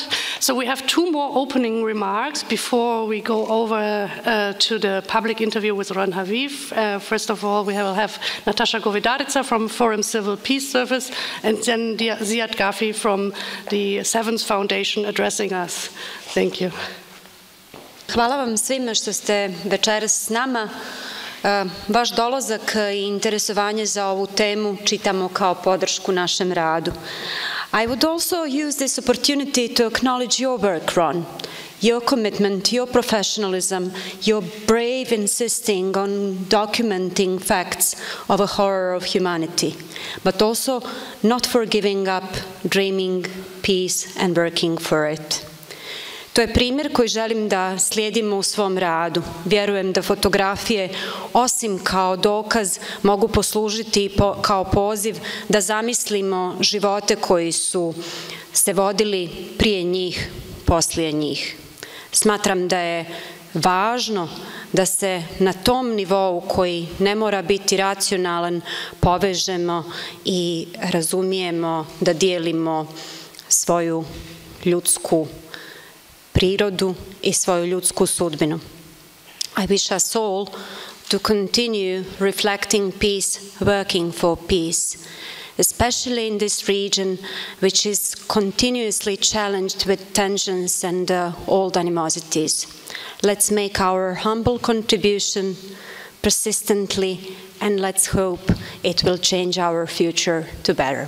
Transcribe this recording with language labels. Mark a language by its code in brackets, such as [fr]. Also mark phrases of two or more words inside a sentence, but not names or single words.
[en] So we have two more opening remarks before we go over to the public interview with Ron Haviv. First of all, we will have Natasha Govedarica from Forum Civil Peace Service, and then Ziad Ghafi from the Sevens Foundation addressing us. Thank you. [bs] Hvala vam svima što ste večeras s nama. Vaš dolazak i interesovanje za ovu temu čitamo kao podršku našem radu. [en] I would also use this opportunity to acknowledge your work, Ron, your commitment, your professionalism, your brave insisting on documenting facts of a horror of humanity, but also not for giving up dreaming peace and working for it. [bs] To je primjer koji želim da slijedimo u svom radu. Vjerujem da fotografije, osim kao dokaz, mogu poslužiti kao poziv da zamislimo živote koji su se vodili prije njih, poslije njih. Smatram da je važno da se na tom nivou, koji ne mora biti racionalan, povežemo i razumijemo da dijelimo svoju ljudsku prirodu i svoju ljudsku sudbinu. [en] I wish us all to continue reflecting peace, working for peace, especially in this region which is continuously challenged with tensions and old animosities. Let's make our humble contribution persistently, and let's hope it will change our future to better.